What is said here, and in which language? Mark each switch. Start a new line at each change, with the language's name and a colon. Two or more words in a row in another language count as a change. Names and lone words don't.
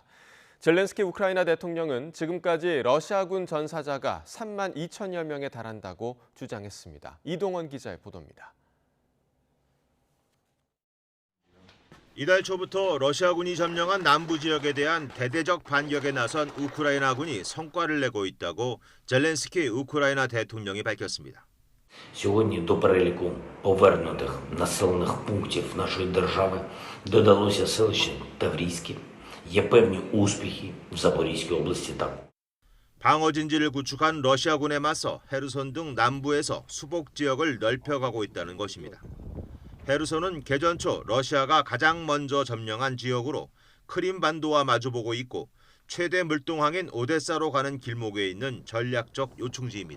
Korean: 젤렌스키 우크라이나 대통령은 지금까지 러시아군 전사자가 3만 2천여 명에 달한다고 주장했습니다. 이동원 기자의 보도입니다. 이달 초부터 러시아군이 점령한 남부 지역에 대한 대대적 반격에 나선 우크라이나군이 성과를 내고 있다고 젤렌스키 우크라이나 대통령이 밝혔습니다.
Ukrainian: Сьогодні до переліку повернутих населених пунктів нашої держави додалося селище Таврійське. Є певні успіхи в Запорізькій області також.
Korean: 방어 진지를 구축한 러시아군에 맞서 헤르손 등 남부에서 수복 지역을 넓혀가고 있다는 것입니다. 헤르손은 개전 초 러시아가 가장 먼저 점령한 지역으로 크림반도와 마주보고 있고 최대 물동항인 오데사로 가는 길목에 있는 전략적 요충지입니다.